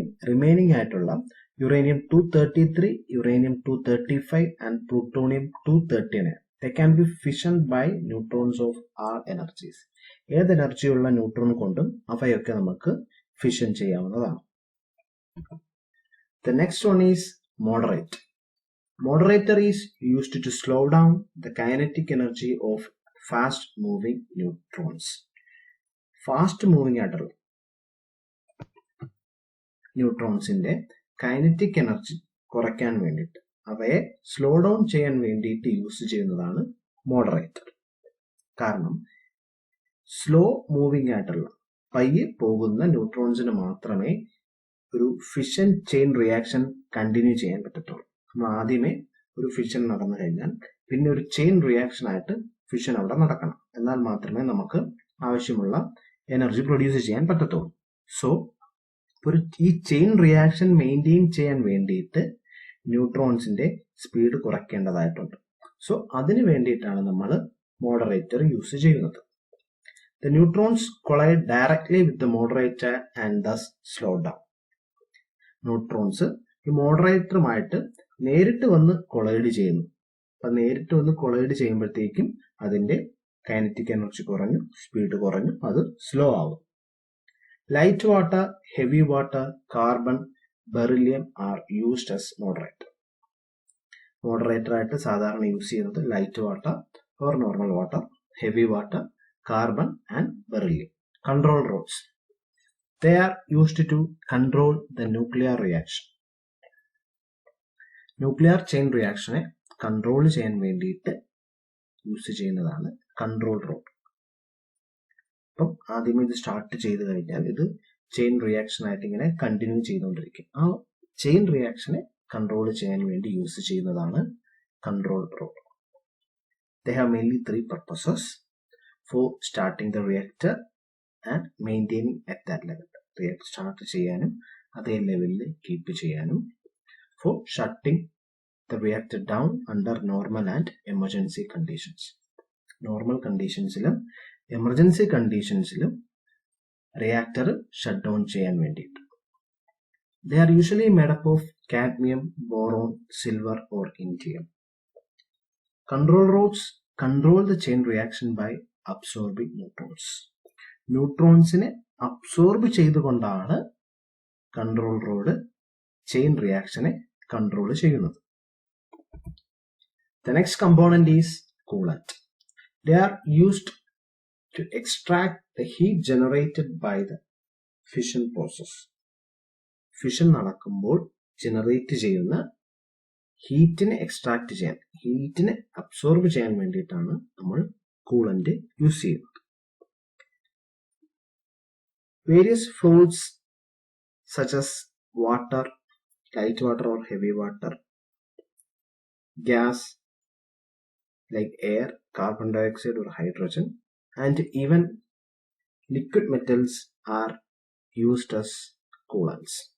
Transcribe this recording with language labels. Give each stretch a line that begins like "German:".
English: Remaining ആയിട്ടുള്ള uranium 233, uranium 235 and plutonium 239 they can be fissioned by neutrons of all energies.
Malayalam: ഏത് എനർജിയുള്ള neutron കൊണ്ടും അവയൊക്കെ നമുക്ക് ഫിഷൻ ചെയ്യാവുന്നതാണ്.
English: The next one is moderator. Moderator is used to slow down the kinetic energy of fast moving neutrons.
Malayalam: Fast moving ആയിട്ടുള്ള ന്യൂട്രോൺസിന്റെ kinetic energy കുറയ്ക്കാൻ വേണ്ടിയിട്ട്, അവയെ slow down ചെയ്യാൻ വേണ്ടിയിട്ട് യൂസ് ചെയ്യുന്നതാണ് മോഡറേറ്റർ. കാരണം സ്ലോ മൂവിങ് ആയിട്ടുള്ള പയ്യെ പോകുന്ന ന്യൂട്രോൺസിന് മാത്രമേ ഒരു ഫിഷൻ ചെയിൻ റിയാക്ഷൻ കണ്ടിന്യൂ ചെയ്യാൻ പറ്റത്തുള്ളൂ. നമ്മൾ ആദ്യമേ ഒരു ഫിഷൻ നടന്നു കഴിഞ്ഞാൽ പിന്നെ ഒരു ചെയിൻ റിയാക്ഷൻ ആയിട്ട് ഫിഷൻ അവിടെ നടക്കണം. എന്നാൽ മാത്രമേ നമുക്ക് ആവശ്യമുള്ള എനർജി പ്രൊഡ്യൂസ് ചെയ്യാൻ പറ്റത്തുള്ളൂ. സോ ഈ ചെയിൻ റിയാക്ഷൻ മെയിൻറ്റെയിൻ ചെയ്യാൻ വേണ്ടിയിട്ട് ന്യൂട്രോൺസിന്റെ സ്പീഡ് കുറയ്ക്കേണ്ടതായിട്ടുണ്ട്. സോ അതിന് വേണ്ടിയിട്ടാണ് നമ്മൾ മോഡറേറ്റർ യൂസ് ചെയ്യുന്നത്.
English: The neutrons collide directly with the moderator and thus slow down.
Malayalam: Neutrons ഈ മോഡറേറ്ററുമായിട്ട് നേരിട്ട് വന്ന് കൊളൈഡ് ചെയ്യുന്നു. അപ്പൊ നേരിട്ട് വന്ന് കൊളൈഡ് ചെയ്യുമ്പോഴത്തേക്കും അതിന്റെ കൈനറ്റിക് എനർജി കുറഞ്ഞു, സ്പീഡ് കുറഞ്ഞു, അത് സ്ലോ ആവും.
English: Light water, heavy water, carbon, beryllium are used as moderator.
Malayalam: Moderator ആയിട്ട് സാധാരണ യൂസ് ചെയ്യുന്നത് light water or normal water, heavy water, carbon and beryllium.
English: Control rods. They are used to control the nuclear reaction.
Malayalam: Nuclear chain റിയാക്ഷനെ control ചെയ്യാൻ വേണ്ടിയിട്ട് use ചെയ്യുന്നതാണ് control road. അപ്പം ആദ്യമേ ഇത് start ചെയ്ത് കഴിഞ്ഞാൽ ഇത് ചെയിൻ റിയാക്ഷൻ ആയിട്ട് ഇങ്ങനെ കണ്ടിന്യൂ ചെയ്തുകൊണ്ടിരിക്കും. ആ ചെയിൻ റിയാക്ഷനെ കൺട്രോൾ ചെയ്യാൻ വേണ്ടി യൂസ് ചെയ്യുന്നതാണ് control road.
English: They have mainly three purposes. For starting the reactor and maintaining at that level.
Malayalam: Reactor start ചെയ്യാനും അതേ ലെവലിൽ കീപ്പ് ചെയ്യാനും.
English: For shutting the reactor down under normal and emergency conditions.
Malayalam: Normal കണ്ടീഷൻസിലും emergency കണ്ടീഷൻസിലും reactor shut down ചെയ്യാൻ വേണ്ടിയിട്ട്.
English: They are usually made up of cadmium, boron, silver or indium. Control rods control the chain reaction by absorbing neutrons.
Malayalam: ന്യൂട്രോൺസിനെ absorb ചെയ്തുകൊണ്ടാണ് control road chain റിയാക്ഷനെ control ചെയ്യുന്നത്.
English: The next component is coolant. They are used to extract the heat generated by the fission process.
Malayalam: Fission നടക്കുമ്പോൾ generate ചെയ്യുന്ന ഹീറ്റിനെ extract ചെയ്യാൻ, ഹീറ്റിനെ absorb ചെയ്യാൻ വേണ്ടിയിട്ടാണ് നമ്മൾ coolant use ചെയ്യുന്നത്.
English: Various fluids such as water, light water or heavy water, gas like air, carbon dioxide or hydrogen, and even liquid metals are used as coolants.